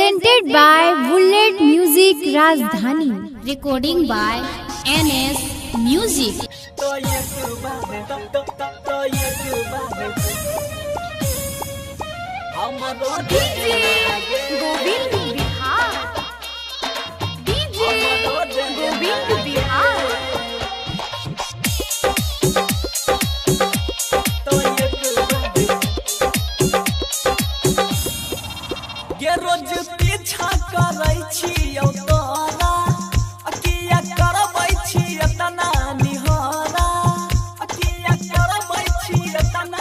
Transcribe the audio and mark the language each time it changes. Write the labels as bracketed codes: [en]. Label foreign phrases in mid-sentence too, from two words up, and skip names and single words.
[en] Presented by Bullet Music Rajdhani. Recording by NS Music. [mai] गोविंद बिहार गोविंद बिहार के रोज पीछा करै छियौ तोरा अकिया करबै छी एतना निहोरा अकिया करबै छी एतना